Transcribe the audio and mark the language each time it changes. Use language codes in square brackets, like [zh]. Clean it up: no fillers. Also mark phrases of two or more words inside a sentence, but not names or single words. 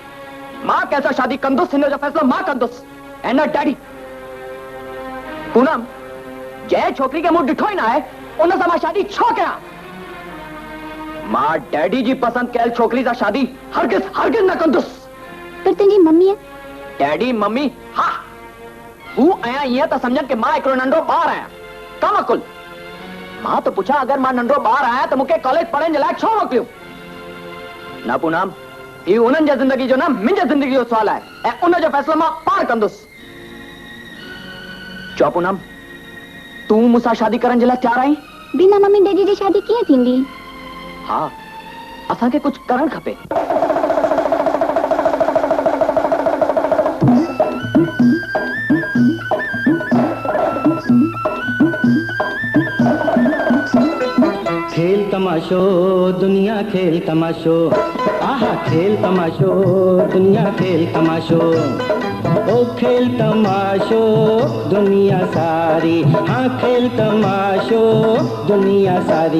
[sd] मां कैसा शादी कंदुसि, हिन जो फ़ैसिलो मां कंदुसि ऐं न डैडी। पूनम, जंहिं छोकिरी खे मूं ॾिठो ई न आहे उन सां मां शादी छो कयां? मां डैडी जी पसंदि कयल छोकिरी सां शादी हरगिज़ हरगिज़ न कंदुसि। पर तुंहिंजी मम्मी डैडी मम्मी हा हू आहियां ईअं त सम्झनि कि मां हिकिड़ो नंढो ॿार आहियां। कम अकुल। मां तो पुछा, अगर मां नंढो ॿार आहियां त मूंखे कॉलेज पढ़ण जे लाइ छो मोकिलियो? न पूनम, ही उन्हनि जे ज़िंदगी जो न मुंहिंजे ज़िंदगी जो सुवाल आहे ऐं उन जो फ़ैसिलो मां पाण कंदुसि। चओ पूनम, तूं मूंसां शादी करण जे लाइ तयार आहीं? बिना मम्मी डैडी जी शादी कीअं थींदी? हा, असांखे कुझु करणु खपे। खेल तमाशो दुनिया खेल तमाशो, आहा खेल तमाशो दुनिया खेल तमाशो। ओ खेल तमाशो दुनिया सारी, हाँ खेल तमाशो दुनिया सारी।